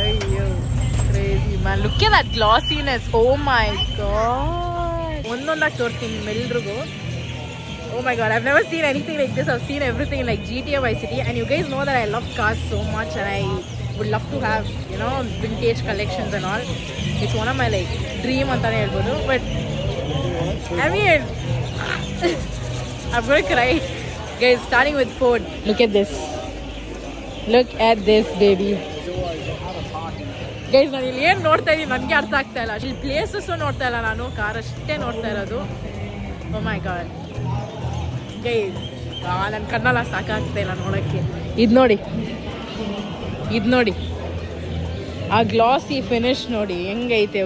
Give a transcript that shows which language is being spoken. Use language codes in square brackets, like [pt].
[en] ಅಯ್ಯೋ crazy man, look at that glassiness. Oh my God, [kn] ಒಂದೊಂದಾಗಿ ತೋರಿಸ್ತೀನಿ ನಿಮ್ಮೆಲ್ರಿಗೂ. [en] Oh my god, I've never seen anything like this. I've seen everything in like GTA Vice City, and you guys know that I love cars so much, and I would love to have, you know, vintage collections and all. It's one of my like dream [kn] antane helbodu. [en] But I mean, I'm gonna cry. Guys, starting with Ford. Look at this. Look at this baby. [kn] Guys ನಾನು ಇಲ್ಲಿ ಏನು ನೋಡ್ತಾ ಇದ್ದೀನಿ ನನಗೆ ಅರ್ಥ ಆಗ್ತಾ ಇಲ್ಲ. ಇಲ್ಲಿ ಪ್ಲೇಸಸ್ಸು ನೋಡ್ತಾ ಇಲ್ಲ ನಾನು, ಕಾರ್ ಅಷ್ಟೇ ನೋಡ್ತಾ ಇರೋದು. [en] oh my God guys, [kn] ನನ್ನ ಕಣ್ಣೆಲ್ಲ ಸಾಕಾಗ್ತಾ ಇಲ್ಲ ನೋಡೋಕ್ಕೆ. ಇದು ನೋಡಿ, ಆ ಗ್ಲಾಸಿ ಫಿನಿಶ್ ನೋಡಿ ಹೆಂಗೈತೆ.